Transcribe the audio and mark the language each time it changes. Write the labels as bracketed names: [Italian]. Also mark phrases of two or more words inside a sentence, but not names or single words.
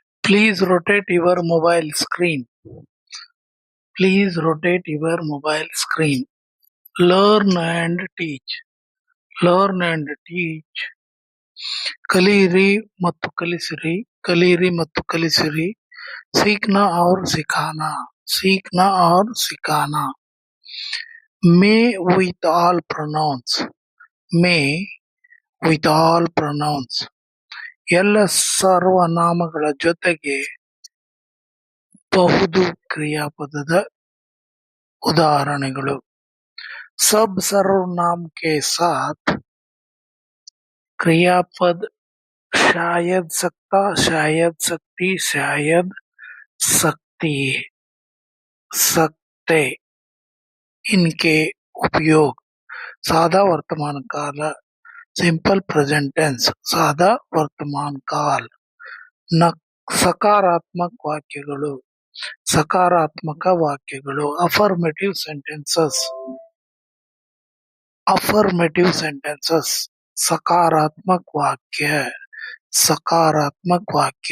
[English] Please rotate your mobile screen. Please rotate your mobile screen. Learn and teach. Learn and teach. [Kannada] ಕಲಿಯಿರಿ ಮತ್ತು ಕಲಿಸಿರಿ. ಕಲಿಯಿರಿ ಮತ್ತು ಕಲಿಸಿರಿ. [Hindi] सीखना और सिखाना. सीखना और सिखाना. [English] May with all pronouns. May with all pronouns. [Kannada] ಎಲ್ಲ ಸರ್ವನಾಮಗಳ ಜೊತೆಗೆ ಬಹುದು ಕ್ರಿಯಾಪದದ उदाहरणेಗಳು. [Hindi] सब सर्वनाम के साथ क्रियापद शायद, सकता, शायद, सकती, शायद, सकती, सकते इनके उपयोग. सादा वर्तमान काल [English] simple present tense. [Hindi] सादा वर्तमान काल. [Kannada] ಸಕಾರಾತ್ಮಕ ವಾಕ್ಯಗಳು. ಸಕಾರಾತ್ಮಕ ವಾಕ್ಯಗಳು. [English] affirmative sentences. affirmative sentences. [Kannada] ಸಕಾರಾತ್ಮಕ ವಾಕ್ಯ. ಸಕಾರಾತ್ಮಕ ವಾಕ್ಯ.